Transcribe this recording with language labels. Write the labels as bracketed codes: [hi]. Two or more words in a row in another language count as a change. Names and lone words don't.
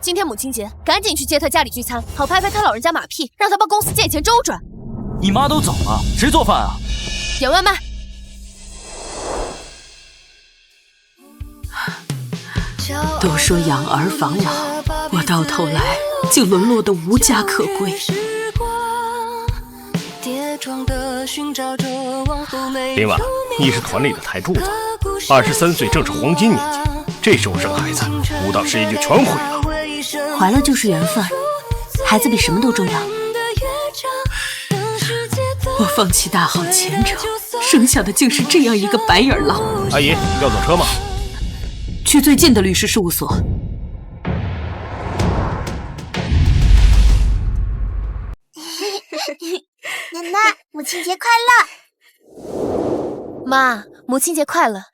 [zh] 今天母親節，趕緊去接她家裡聚餐，好拍拍她老人家馬屁，讓她幫公司借錢周轉。你媽都走了，誰做飯啊？點外賣。都說養兒防老，我到頭來就淪落得無家可歸。林婉，你是团里的台柱子，23岁正是黄金年纪，这时候生孩子，舞蹈事業就全毀了。懷了就是緣分，孩子比什麼都重要。我放棄大好前程，生下的竟是這樣一個白眼狼。阿姨，要坐車嗎？去最近的律師事務所。奶奶，母親節快樂！媽，母親節快樂！